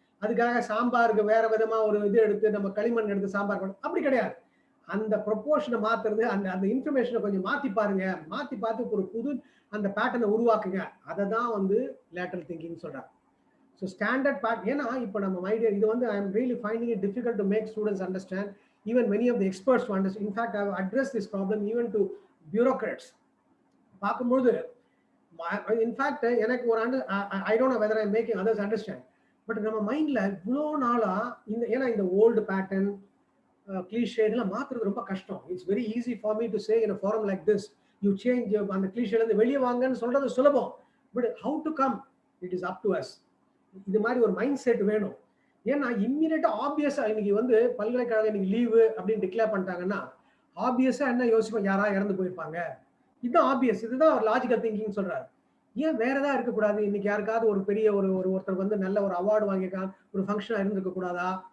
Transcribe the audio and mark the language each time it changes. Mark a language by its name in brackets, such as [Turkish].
[Tamil] அதுக்காக சாம்பாருக்கு வேற விதமா ஒரு இது எடுத்து நம்ம களிமண் எடுத்து சாம்பார் பண்ண அப்படி கிடையாது. அந்த ப்ரொபோர்ஷனை மாத்துறது, அந்த இன்ஃபர்மேஷனை கொஞ்சம் மாத்தி பாருங்க, மாத்தி பார்த்து ஒரு புது அந்த பேட்டர்னை உருவாக்குங்க. அதை தான் வந்து லேட்டரல் திங்கிங் சொல்றாங்க. So standard pattern. [English] ஏன்னா இப்போ நம்ம மைண்ட் இது வந்து I am really finding it difficult to make students understand. Even many of the experts to understand. In fact, I have addressed this problem even to bureaucrats. பார்க்கும்போது, in fact, எனக்கு ஒரு I don't know whether I'm making others understand. [Tamil] But நம்ம மைண்ட்ல இவ்வளோ நாளா ஏன்னா இந்த old pattern, cliché இதெல்லாம் மாத்துறது ரொம்ப கஷ்டம். [English] It's very easy for me to say in a forum like this, you change அந்த கிளீஷேல இருந்து வெளியே வாங்கன்னு சொல்றது சுலபம். But how to come, it is up to us. [Tamil] இது மாதிரி ஒரு மைண்ட் செட் வேணும். ஏன்னா இம்மிடியேட்டா ஆப்வியஸா இன்னைக்கு வந்து பல்கலைக்கழகம் இன்னைக்கு லீவு அப்படின்னு டிக்ளேர் பண்ணிட்டாங்கன்னா ஆப்வியஸா என்ன யோசிப்போம், யாரா இறந்து போயிருப்பாங்க. இதுதான் ஆப்வியஸ். இதுதான் ஒரு லாஜிக்கல் திங்கிங் சொல்றாரு. ஏன் வேற ஏதாவது இருக்கக்கூடாது? இன்னைக்கு யாருக்காவது ஒரு பெரிய ஒருத்தருக்கு வந்து நல்ல ஒரு அவார்டு வாங்கியிருக்கான், ஒரு ஃபங்க்ஷனா இருந்திருக்க கூடாதா?